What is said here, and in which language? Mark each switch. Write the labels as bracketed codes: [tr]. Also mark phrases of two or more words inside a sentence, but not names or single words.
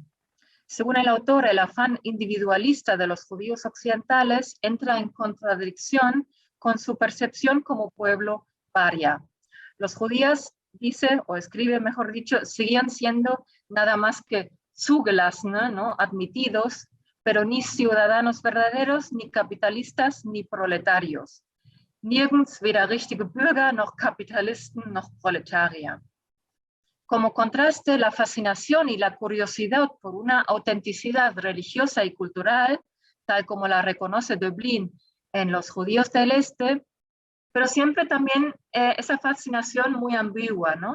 [es] Según el autor, el afán individualista de los judíos occidentales entra en contradicción con su percepción como pueblo paria. Los judíos, dice o escribe, mejor dicho, seguían siendo nada más que zugelassene, ¿no? Admitidos, pero ni ciudadanos verdaderos, ni capitalistas, ni proletarios. [de] Nirgends weder richtige Bürger, noch Kapitalisten, noch Proletarier. [es] Como contraste, la fascinación y la curiosidad por una autenticidad religiosa y cultural, tal como la reconoce Döblin en los judíos del Este, pero siempre también esa fascinación muy ambigua, ¿no?